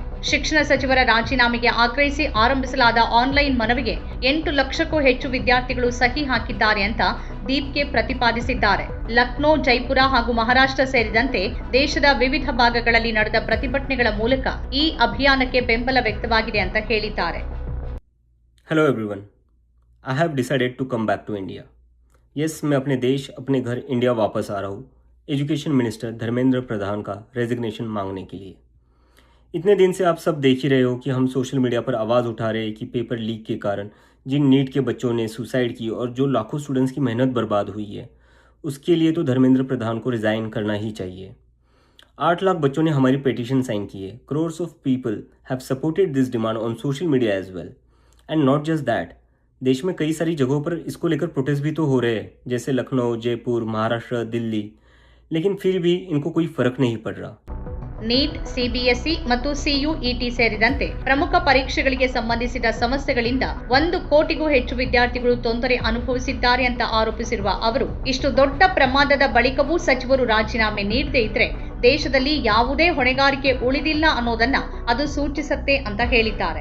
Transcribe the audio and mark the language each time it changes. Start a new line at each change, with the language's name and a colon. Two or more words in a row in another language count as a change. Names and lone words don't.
Kannada: ಶಿಕ್ಷಣ ಸಚಿವರ ರಾಜೀನಾಮೆಗೆ ಆಗ್ರಹಿಸಿ ಆರಂಭಿಸಲಾದ ಆನ್ಲೈನ್ ಮನವಿಗೆ 8 ಲಕ್ಷಕ್ಕೂ ಹೆಚ್ಚು ವಿದ್ಯಾರ್ಥಿಗಳು ಸಹಿ ಹಾಕಿದ್ದಾರೆ ಅಂತ ದೀಪ್ಗೆ ಪ್ರತಿಪಾದಿಸಿದ್ದಾರೆ. ಲಕ್ನೋ, ಜೈಪುರ ಹಾಗೂ ಮಹಾರಾಷ್ಟ್ರ ಸೇರಿದಂತೆ ದೇಶದ ವಿವಿಧ ಭಾಗಗಳಲ್ಲಿ ನಡೆದ ಪ್ರತಿಭಟನೆಗಳ ಮೂಲಕ ಈ ಅಭಿಯಾನಕ್ಕೆ ಬೆಂಬಲ ವ್ಯಕ್ತವಾಗಿದೆ ಅಂತ ಹೇಳಿದ್ದಾರೆ.
English: Hello everyone, I have decided to come back to India.
Hindi: यस, मैं अपने देश, अपने घर इंडिया वापस आ रहा हूँ
English: education minister
Hindi: धर्मेंद्र प्रधान का रेजिग्नेशन मांगने के लिए. इतने दिन से आप सब देख ही रहे हो कि हम
English: social media
Hindi: पर आवाज़ उठा रहे हैं कि
English: paper leak
Hindi: के कारण जिन नीट के बच्चों ने सुसाइड की और जो लाखों स्टूडेंट्स की मेहनत बर्बाद हुई है, उसके लिए तो धर्मेंद्र प्रधान को रिज़ाइन करना ही चाहिए. 8 लाख बच्चों ने हमारी
English: petition sign
Hindi: की है.
English: Crores of people have supported this demand on social media as well. And not just that,
Hindi: देश में कई सारी जगहों पर इसको लेकर प्रोटेस्ट भी तो हो रहे हैं, जैसे लखनऊ, जयपुर, महाराष्ट्र, दिल्ली, लेकिन फिर भी इनको कोई फर्क नहीं पड़ रहा.
Kannada: ನೀಟ್, ಸಿಬಿಎಸ್ಇ ಮತ್ತು ಸಿಯುಇಟಿ ಸೇರಿದಂತೆ ಪ್ರಮುಖ ಪರೀಕ್ಷೆಗಳಿಗೆ ಸಂಬಂಧಿಸಿದ ಸಮಸ್ಯೆಗಳಿಂದ 1 ಕೋಟಿಗೂ ಹೆಚ್ಚು ವಿದ್ಯಾರ್ಥಿಗಳು ತೊಂದರೆ ಅನುಭವಿಸಿದ್ದಾರೆ ಅಂತ ಆರೋಪಿಸಿರುವ ಅವರು, ಇಷ್ಟು ದೊಡ್ಡ ಪ್ರಮಾದದ ಬಳಿಕವೂ ಸಚಿವರು ರಾಜೀನಾಮೆ ನೀಡದೇ ಇದ್ರೆ ದೇಶದಲ್ಲಿ ಯಾವುದೇ ಹೊಣೆಗಾರಿಕೆ ಉಳಿದಿಲ್ಲ ಅನ್ನೋದನ್ನ ಅದು ಸೂಚಿಸುತ್ತೆ ಅಂತ ಹೇಳಿದ್ದಾರೆ.